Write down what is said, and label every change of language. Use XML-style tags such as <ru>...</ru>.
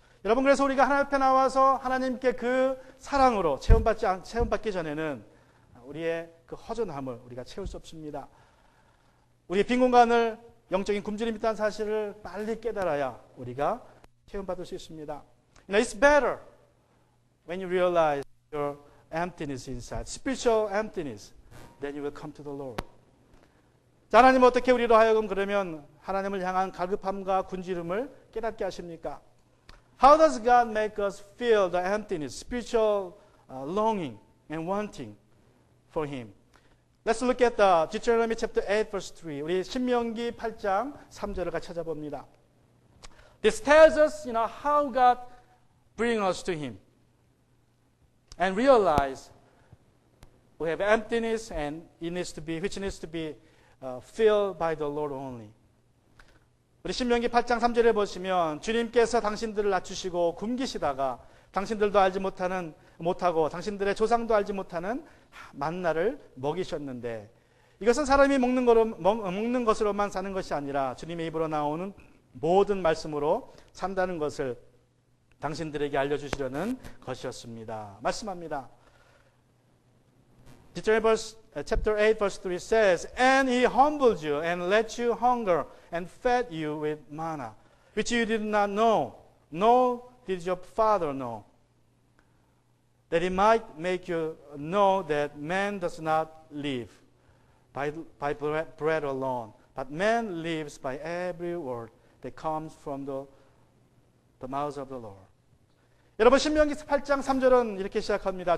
<ko>여러분, 그래서 우리가 하나님 앞에 나와서 하나님께 그 사랑으로 체험받기 전에는 우리의 그 허전함을 우리가 채울 수 없습니다. 우리의 빈 공간을 영적인 굶주림이 있다는 사실을 빨리 깨달아야 우리가 체험받을 수 있습니다.</ko> <en>It's better when you realize your emptiness inside, spiritual emptiness, then you will come to the Lord.</en> <ko>자, 하나님 어떻게 우리로 하여금 그러면 하나님을 향한 갈급함과 굶주림을 깨닫게 하십니까?</ko> <en>How does God make us feel the emptiness, spiritual longing and wanting for Him? Let's look at Deuteronomy chapter 8 verse 3.</en> <ko>우리 신명기 8장 3절을 같이 찾아봅니다.</ko> <en>This tells us, how God brings us to Him and realize we have emptiness and which needs to be filled by the Lord only.</en> <ko>우리 신명기 8장 3절에 보시면 주님께서 당신들을 낮추시고 굶기시다가 당신들도 알지 못하고 당신들의 조상도 알지 못하는 만나를 먹이셨는데 이것은 사람이 먹는 것으로만 사는 것이 아니라 주님의 입으로 나오는 모든 말씀으로 산다는 것을 당신들에게 알려주시려는 것이었습니다. 말씀합니다.</ko> <en>Deuteronomy chapter 8 verse 3 says, And he humbled you and let you hunger and fed you with manna, which you did not know, nor did your father know, that he might make you know that man does not live by bread alone, but man lives by every word that comes from the mouth of the Lord.</en> <ko>여러분, 신명기 8장 3절은 이렇게 시작합니다.</ko>